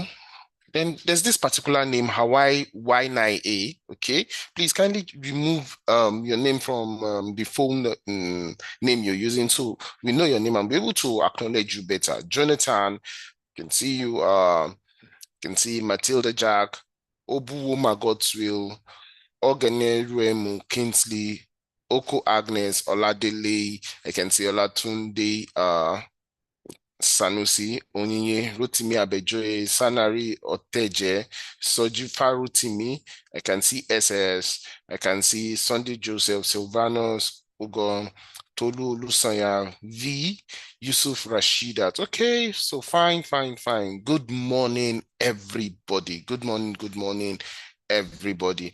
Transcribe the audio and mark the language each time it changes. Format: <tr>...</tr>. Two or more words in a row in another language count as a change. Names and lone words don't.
<en>Then there's this particular name, Hawaii Y9A. Okay, please kindly remove your name from the phone name you're using so we know your name and be able to acknowledge you better. Jonathan, can see you, can see Matilda Jack, Obuwoma Godswill, Ogene Ruemu Kingsley, Oko Agnes, Oladele, I can see Olatunde, Sanusi, Onyinye, Rotimi Abejoye, Sanari Oteje, Soji Farutimi, I can see SS, I can see Sunday Joseph, Silvanos, Ugon, Tolu Lusanya, V, Yusuf Rashidat. Okay, so fine, fine, fine. Good morning, everybody. Good morning, everybody.</en>